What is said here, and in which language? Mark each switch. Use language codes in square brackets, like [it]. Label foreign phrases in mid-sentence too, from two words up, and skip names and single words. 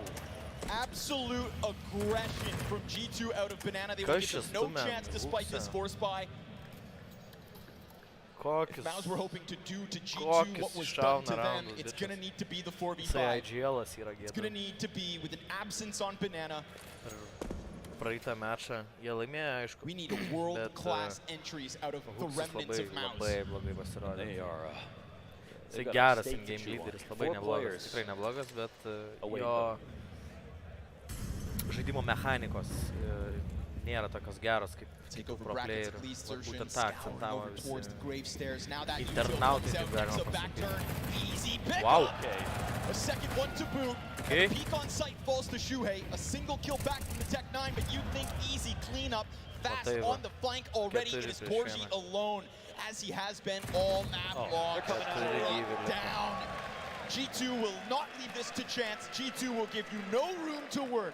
[en] Absolute aggression from G2 out of Banana. They will give them no chance despite this force buy. If MOUZ were hoping to do to G2 what was done to them, it's going to need to be the 4v5. It's going to need to be with an absence on Banana. [lt] Praeitą mačą jie laimėjo, aišku. [en] We need world-class entries out of the remnants of MOUZ. [lt] Labai blogai pasirodė. Jisai geras [en] in-game lyderis, [lt] labai neblogas, tikrai neblogas, bet jo žaidimo mechanikos nėra tokios geros kaip kitų [en] pro playerių. [lt] Būtent tą akcentavo visi internautai, kaip galima pasakyti. [en] Wow! A second one to boot. Okay. A peek on sight falls to Shuhei. A single kill back from the Tech-9, but you think easy cleanup fast on the flank already. It is Torji alone, as he has been all map long. They're coming out down. G2 will not leave this to chance. G2 will give you no room to work.